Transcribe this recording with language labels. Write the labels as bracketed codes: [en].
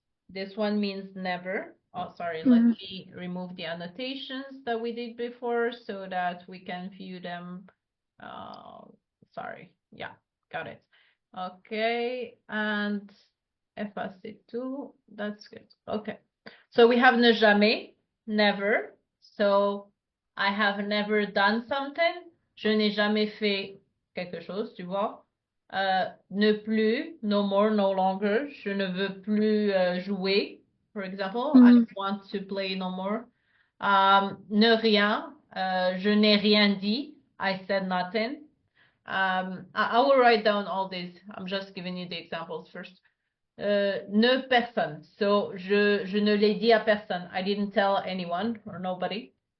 [en] This one means never. Oh, sorry, let me remove the annotations that we did before so that we can view them. Sorry, yeah, got it. Okay, and [fr] effacer tout, [en] that's good. Okay, so we have ne jamais, never. So I have never done something. [fr] Je n'ai jamais fait quelque chose, tu vois. Ne plus, [en] no more, no longer. [fr] Je ne veux plus jouer, [en] for example. I don't want to play no more. Ne rien. [fr] Je n'ai rien dit. [en] I said nothing. I will write down all these. I'm just giving you the examples first. [fr] Ne personne. So, je ne l'ai dit à personne. [en] I didn't tell anyone or nobody.